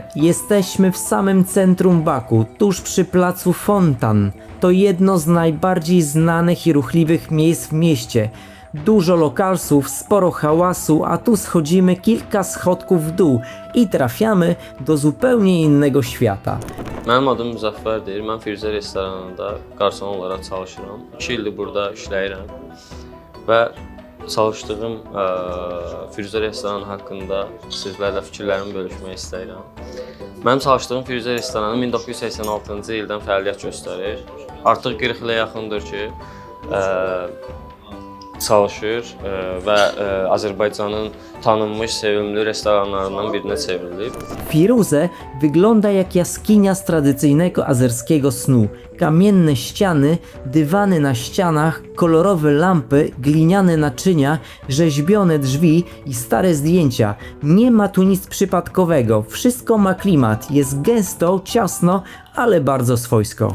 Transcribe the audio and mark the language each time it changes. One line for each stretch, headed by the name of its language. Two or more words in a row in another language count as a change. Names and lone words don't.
Polish: Jesteśmy w samym centrum Baku, tuż przy placu Fontan. To jedno z najbardziej znanych i ruchliwych miejsc w mieście. Dużo lokalsów, sporo hałasu, a tu schodzimy kilka schodków w dół i trafiamy do zupełnie innego świata.
Azerbaijani: Mənim adım Müzəffərdir. Mən Firuzə restoranında qarsan olaraq çalışıram. 2 ildir burada işləyirəm və çalışdığım Firuzə restoranı haqqında sizlərlə fikirlərimi bölüşmək istəyirəm. Mənim çalışdığım Firuzə restoranı 1986-cı ildən fəaliyyət göstərir. Artıq 40 ilə yaxındır ki, çalışır və Azərbaycanın tanınmış, sevimli restoranlarından birinə çevrilib.
Polish: Firuze wygląda jak jaskinia z tradycyjnego azerskiego snu. Kamienne ściany, dywany na ścianach, kolorowe lampy, gliniane naczynia, rzeźbione drzwi i stare zdjęcia. Nie ma tu nic przypadkowego, wszystko ma klimat, jest gęsto, ciasno, ale bardzo swojsko.